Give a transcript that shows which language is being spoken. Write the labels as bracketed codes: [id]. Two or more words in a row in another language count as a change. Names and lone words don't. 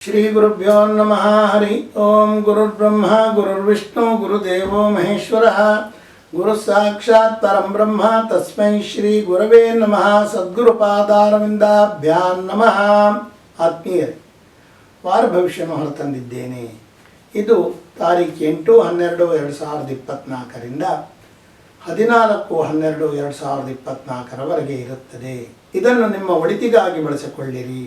[sa] ಶ್ರೀ ಗುರುಭ್ಯೋ ನಮಃ. ಹರಿ ಓಂ. ಗುರುರ್ಬ್ರಹ್ಮ ಗುರುರ್ವಿಷ್ಣು ಗುರುದೇವೋ ಮಹೇಶ್ವರಃ. ಗುರು ಸಾಕ್ಷಾತ್ ಪರಂ ಬ್ರಹ್ಮ ತಸ್ಮೈ ಶ್ರೀ ಗುರವೇ ನಮಃ. ಸದ್ಗುರುಪಾದಾರವಿಂದಾಭ್ಯಾಂ ನಮಃ. [kn] ಆತ್ಮೀಯರೇ, ವಾರ ಭವಿಷ್ಯವನ್ನು ಹೊರತಂದಿದ್ದೇನೆ. ಇದು ತಾರೀಖು 8/12/2024ರಿಂದ 14/12/2024 ಇರುತ್ತದೆ. ಇದನ್ನು ನಿಮ್ಮ ಒಳಿತಿಗಾಗಿ ಬಳಸಿಕೊಳ್ಳಿರಿ.